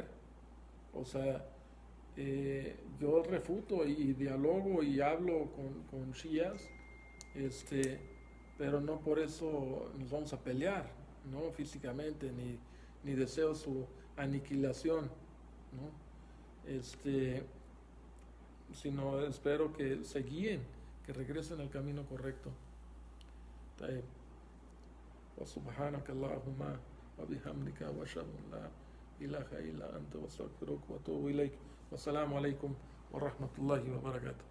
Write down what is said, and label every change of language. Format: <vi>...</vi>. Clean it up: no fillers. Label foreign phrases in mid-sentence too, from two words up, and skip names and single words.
<es>O sea, yo refuto y dialogo y hablo con shias, pero no por eso nos vamos a pelear, ¿no? Físicamente, ni deseo su aniquilación, ¿no? Sino espero que se guíen, que regresen al camino correcto.</es> <ar>وسبحانك اللهم وبحمدك وأشهد أن لا إله إلا أنت وأستغفرك وأتوب إليك. والسلام عليكم ورحمة الله وبركاته.</ar>